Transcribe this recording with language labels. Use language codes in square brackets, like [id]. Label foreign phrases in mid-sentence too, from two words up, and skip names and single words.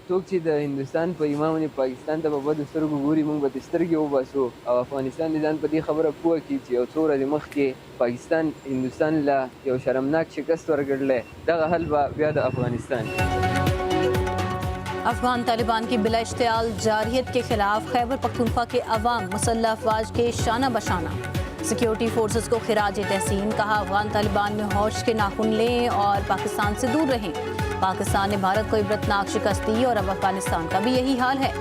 [ps] څوک چې د هندوستان په ایمان باندې پاکستان ته په بدو سترګو ګوري، موږ به ترې سترګې وباسو او افغانستان دې ځان په دې خبره پوه کړي چې یو څو ورځې مخکې پاکستان هندوستان له یو شرمناک شکست ورکړلی، دغه حل به بیا د افغانستان۔ [ur] افغان طالبان کی بلا اشتعال جارحیت کے خلاف خیبر پختونخوا کے عوام مسلح افواج کے شانہ بشانہ، سیکیورٹی فورسز کو خراج تحسین۔ کہا افغان طالبان میں ہوش کے ناخن لیں اور پاکستان سے دور رہیں۔ پاکستان نے بھارت کو عبرتناک شکست دی اور اب افغانستان کا بھی یہی حال ہے۔